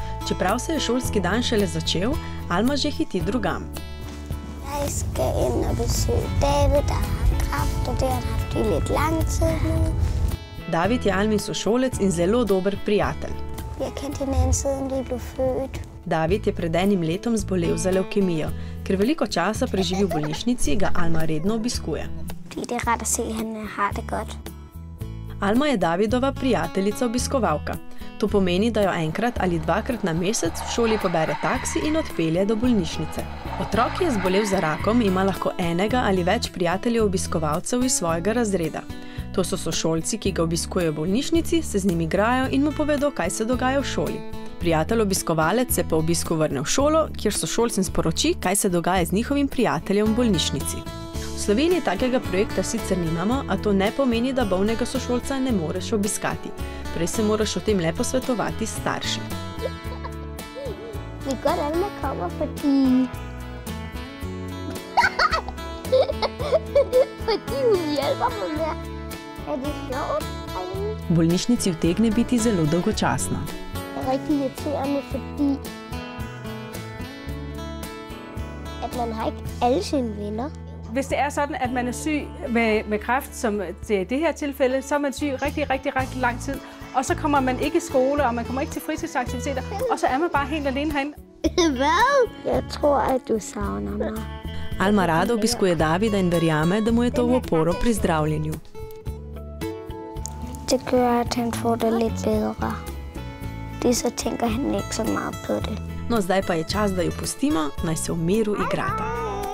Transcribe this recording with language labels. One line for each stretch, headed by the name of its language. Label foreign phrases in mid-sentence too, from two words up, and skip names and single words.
Slovenian: Čeprav se je šolski dan šele začel, Alma že hiti drugam.
Danish: Jeg skal ind og besøge David, der har kraft, og det har haft i lidt lang tid nu.
Slovenian: David je Almin sošolec in zelo dober prijatelj.
Danish: Vi har kendt hinanden, siden vi blev født.
Slovenian: David je pred enim letom zbolel za levkemijo. Ker veliko časa preživi v bolnišnici, ga Alma redno obiskuje.
Danish: Fordi det er rart at se, at han har det godt.
Slovenian: Alma je Davidova prijateljica obiskovalka. To pomeni, da jo enkrat ali dvakrat na mesec v šoli pobere taksi in odpelje do bolnišnice. Otrok, ki je zbolel za rakom, ima lahko enega ali več prijateljev obiskovalcev iz svojega razreda. To so sošolci, ki ga obiskujejo v bolnišnici, se z njim igrajo in mu povedo, kaj se dogaja v šoli. Prijatelj obiskovalec se po obisku vrne v šolo, kjer sošolcem sporoči, kaj se dogaja z njihovim prijateljem v bolnišnici. V Sloveniji takega projekta sicer nimamo, a to ne pomeni, da bolnega sošolca ne moreš obiskati. Prej se moraš o tem le posvetovati s starši.
Danish: Vi godt, Alma kommer, fordi... fordi hun hjælper mig med. Er det sjovt?
Slovenian: V bolnišnici utegne biti zelo dolgočasno.
Danish: Det er rigtig irriterende, fordi... at man har ikke alle sine venner. Hvis det er sådan, at man er syg med kræft, som det er det her tilfælde, så er man syg rigtig lang tid. Og så kommer man ikke i skole, og man kommer ikke til fritidsaktiviteter, og så er man bare helt alene herinde. Hvad? Jeg tror, at du savner mig.
Slovenian: Alma rado obiskuje Davida in verjame, da mu je to v oporo pri zdravljenju.
Danish: Det gør, at han får det lidt bedre. Det så tænker han ikke så meget på det.
Slovenian: No, zdaj pa je čas, da jo pustimo, naj se v miru igrata.